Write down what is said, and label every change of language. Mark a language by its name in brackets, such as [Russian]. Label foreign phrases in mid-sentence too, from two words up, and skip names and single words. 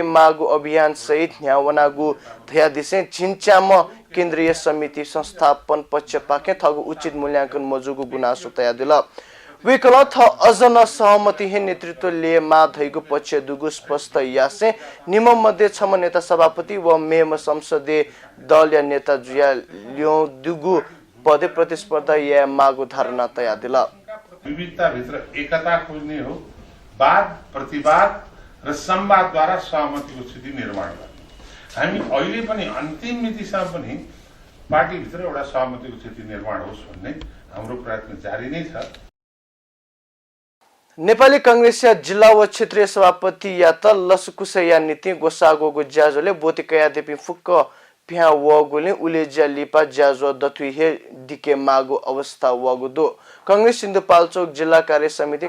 [Newari] मागु अभियान सहित न्यावनागु थया दिसे छिन्चाम केन्द्रीय समिति संस्थापन पक्ष पाके थगु उचित मूल्यांकन मजुगु गुनासो तया दिल वेकल थ अझ न सहमति हे नेतृत्व लिए मा धैगु पक्ष दुगु स्पष्ट यासे निम मध्ये छम नेता सभापति व मेम संसदीय दल या नेता जुया लियो दुगु पदे प्रतिस्पर्धा या मागु धारणा तया दिल [Nepali] विविधता भित्र एकता खोज्ने हो वाद प्रतिवाद र संवादद्वारा सहमतिको स्थिति निर्माण गर्ने हामी अहिले पनि अन्तिम मितिसम्म पनि पार्टी भित्र एउटा सहमतिको स्थिति निर्माण होस् भन्ने हाम्रो प्रयत्न जारी नै छ [Newari] नेपाली कांग्रेसिया जिल्ला व क्षेत्रीय सभापति या त लसकुसया नीति गोसागोगु ज्याजोले बोतिकया देपी फुक्क प्या वगुले उलेज्या लिपा ज्याजो दथुइ हे डिके मागु अवस्था वगु दो कांग्रेस सिन्धुपाल्चोक जिल्ला कार्य समिति